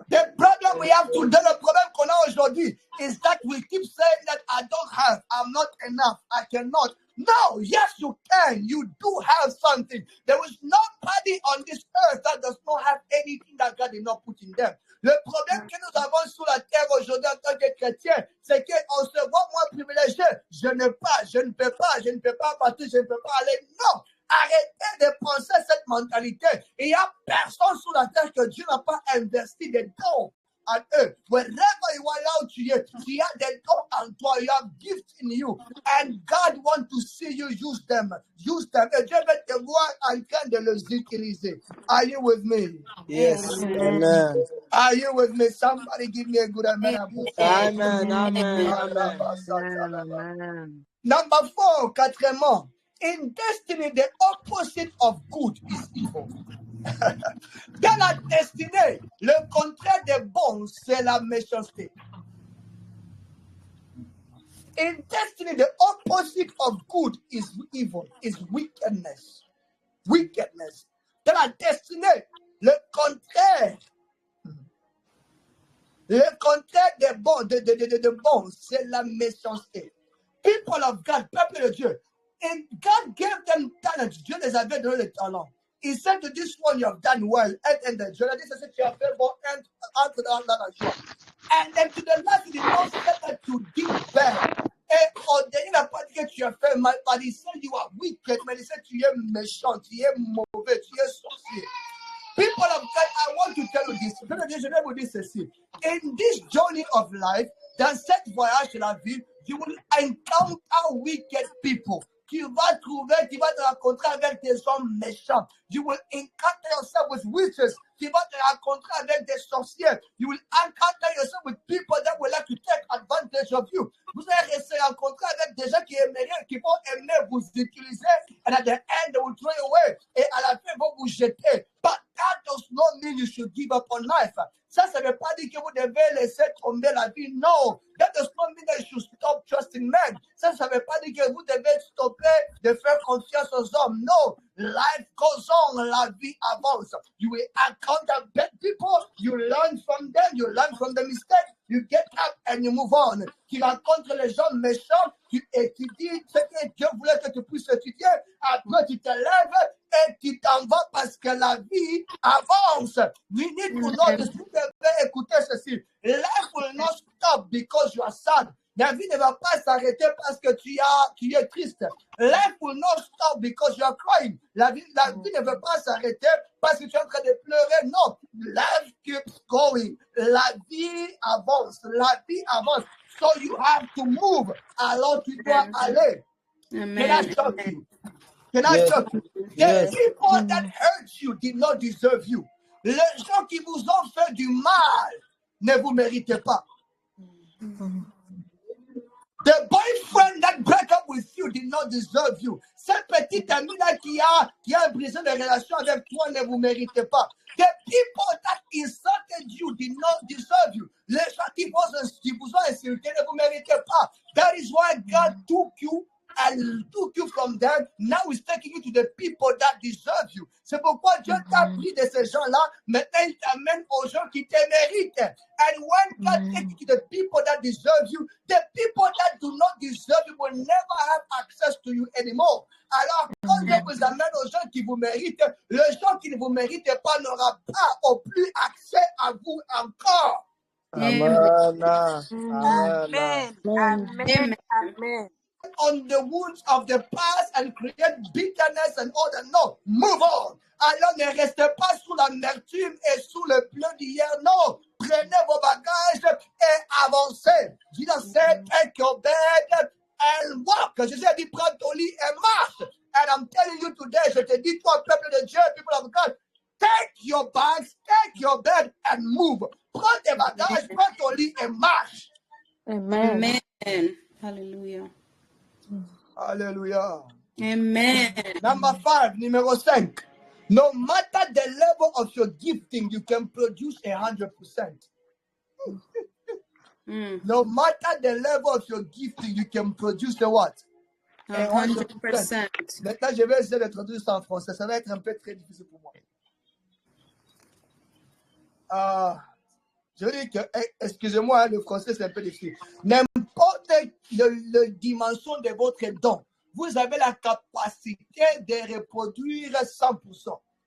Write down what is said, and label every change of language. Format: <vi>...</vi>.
<en>The problem we have today,</en> <fr>le problème qu'on a aujourd'hui,</fr> <en>is that we keep saying that I don't have, I'm not enough, I cannot. No, yes, you can. You do have something. There is nobody on this earth that does not have anything that God did not put in them.</en> <fr>Le problème que nous avons sur la terre aujourd'hui en tant que chrétiens, c'est qu'on se voit moins privilégié. Je ne peux pas partir, je ne peux pas aller. Non! Arrêtez de penser cette mentalité. Il n'y a personne sur la terre que Dieu n'a pas investi des dons en eux.</fr> <en>Wherever you are,</en> <fr>là où tu es, il y a des dons en toi.</fr> <en>You have gifts in you. And God wants to see you use them. Use them.</en> <fr>Et Dieu veut te voir en train de les utiliser.</fr> <en>Are you with me? Yes. Amen. Are you with me? Somebody give me a good amen. Amen. Amen. Amen. Amen. Number 4, quatrièmement. In destiny, the opposite of good is evil.</en> <fr>Dans la destinée, le contraire de bon, c'est la méchanceté.</fr> <en>In destiny, the opposite of good is evil, is wickedness. Wickedness.</en> <fr>Dans la destinée, le contraire de bon, c'est la méchanceté.</fr> <en>People of God,</en> <fr>peuple de Dieu,</fr> <en>and God gave them talents.</en> <fr>Dieu les avait donné le talent.</fr> <en>He said to this one, you have done well.</en> <fr>And the Dieu a dit, c'est tu as fait bon, entre dans la joie.</fr> <en>And then to the last, he did not say that you did bad.</en> <fr>Et au dernier, il n'a pas dit que tu as fait mal,</fr> <en>but he said you are wicked,</en> <fr>mais il said tu es méchant, tu es mauvais, tu es sorcier.</fr> <en>People of God, I want to tell you this.</en> <fr>Je vais vous dire ceci.</fr> <en>In this journey of life,</en> <fr>dans cette voyage de la vie,</fr> <en>you will encounter wicked people.</en> <fr>Tu vas te rencontrer avec des hommes méchants.</fr> <en>You will encounter yourself with witches.</en> <fr>Tu vas te rencontrer avec des sorciers.</fr> <en>You will encounter yourself with people that will like to take advantage of you.</en> <fr>Vous allez se rencontrer avec des gens qui vont aimer vous utiliser.</fr> <en>And at the end, they will throw you away.</en> <fr>Et à la fin, ils vont vous jeter.</fr> <en>But that does not mean you should give up on life.</en> <fr>Ça ne veut pas dire que vous devez laisser tomber la vie.</fr> <en>No. That does not mean that you should stop trusting men.</en> <fr>Ça ne veut pas dire que vous devez stopper de faire confiance aux hommes.</fr> <en>No. Life goes on.</en> <fr>La vie avance.</fr> <en>You will encounter bad people. You learn from them. You learn from the mistakes. You get up and you move on.</en> <fr>Tu rencontres les gens méchants. Tu étudies ce que Dieu voulait que tu puisses étudier. Après, tu te lèves et tu t'en vas parce que la vie avance.</fr> <en>We need to know this.</en> <fr>Vous devez écouter ceci.</fr> <en>Life will not stop because you are sad.</en> <fr>La vie ne va pas s'arrêter parce que tu es triste.</fr> <en>Life will not stop because you are crying.</en> <fr>La vie ne va pas s'arrêter parce que tu es en train de pleurer. Non.</fr> <en>Life keeps going.</en> <fr>La vie avance. La vie avance.</fr> <en>So you have to move.</en> <fr>Alors tu dois aller.</fr> <en>Amen. Can I shock you? Can I shock you? The people that hurt you did not deserve you.</en> <fr>Les gens qui vous ont fait du mal ne vous méritez pas.</fr> <en>The boyfriend that broke up with you did not deserve you.</en> <fr>Cette petite amie-là qui a brisé les relations avec toi ne vous méritez pas.</fr> <en>The people that insulted you did not deserve you.</en> <fr>Les gens qui vous ont insulté ne vous méritez pas.</fr> <en>That is why God took you and took you from them. Now he's taking you to the people that deserve you.</en> <fr>C'est pourquoi Dieu t'a pris de ces gens-là. Maintenant, il t'amène aux gens qui te méritent.</fr> <en>And when God takes you to the people that deserve you, the people that do not deserve you will never have access to you anymore.</en> <fr>Alors, quand Dieu vous amène aux gens qui vous méritent, les gens qui ne vous méritent pas n'auront pas au plus accès à vous encore.</fr> <en>Amen. Amen. Amen. Amen. On the wounds of the past and create bitterness and all that. No, move on.</en> <fr>Alors ne restez pas sous l'amertume et sous le pleu d'hier. Non, prenez vos bagages et avancez.</fr> <en>Jesus said, take your bed and walk.</en> <fr>Jésus a dit, prends ton lit et marche.</fr> <en>And I'm telling you today,</en> <fr>je te dis, toi, peuple de Dieu,</fr> <en>people of God, take your bags, take your bed and move.</en> <fr>Prends tes bagages, prends ton lit et marche.</fr> <en>Amen. Amen. Hallelujah. Hallelujah. Amen. Number 5, numéro 5. No matter the level of your gifting, you can produce 100%. No matter the level of your gifting, you can produce a what? 100%.</en> <fr>Maintenant, je vais essayer de traduire ça en français. Ça va être un peu très difficile pour moi. Je veux dire que, excusez-moi, le français c'est un peu difficile. N'importe la dimension de votre don, vous avez la capacité de reproduire 100%.</fr>